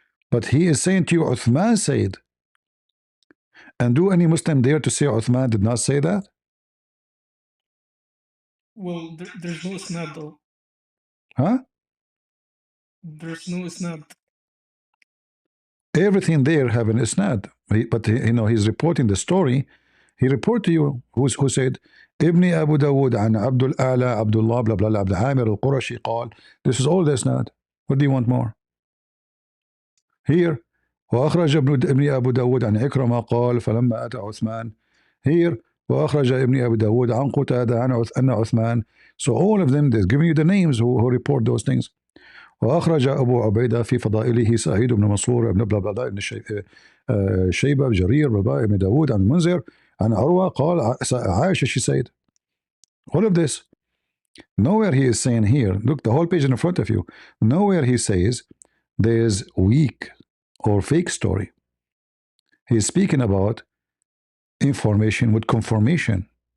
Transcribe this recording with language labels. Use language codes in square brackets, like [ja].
[en] But he is saying to you, Uthman said. And do any Muslim dare to say Uthman did not say that? Well, there's no isnad though. Huh? There's no isnad. Everything there have an isnad. But he's reporting the story. He report to you who said [ar] ابن أبو داود عن عبد الأعلى عبد الله [en] blah blah blah [ar] عبد عامر القرشي قال. [en] This is all the isnad. What do you want more? Here [ar] وأخرج ابن أبو داود عن عكرمة قال فلما أتى عثمان. Here وأخرج ابن أبو داود عن قتادة عن أن عثمان. [en] So all of them, they're giving you the names who report those things. [ar] وأخرج أبو عبيدة في فضائله سعيد بن منصور بن بلا بلا بن شيبة جرير بن داود عن المنذر عن عروة قال عائشة [en] she said. All of this. Nowhere he is saying here, look, the whole page in front of you, nowhere he says there's weak or fake story. He's speaking about information with confirmation.